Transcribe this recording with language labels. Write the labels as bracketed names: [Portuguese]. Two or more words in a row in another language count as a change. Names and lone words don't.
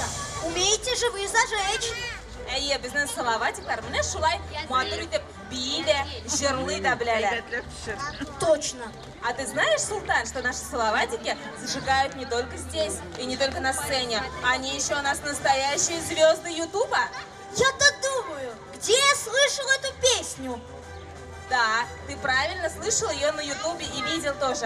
[Russian] Умеете же вы зажечь! [Tatar] Әйе, безнең Салаватиклар менә шулай матур итеп бии дә, җырлый да беләләр. [Russian] Точно! А ты знаешь, Султан, что наши Салаватики зажигают не только здесь и не только на сцене, они еще у нас настоящие звезды Ютуба? Я-то думаю, где я слышал эту песню? Да, ты правильно слышал ее на Ютубе и видел тоже.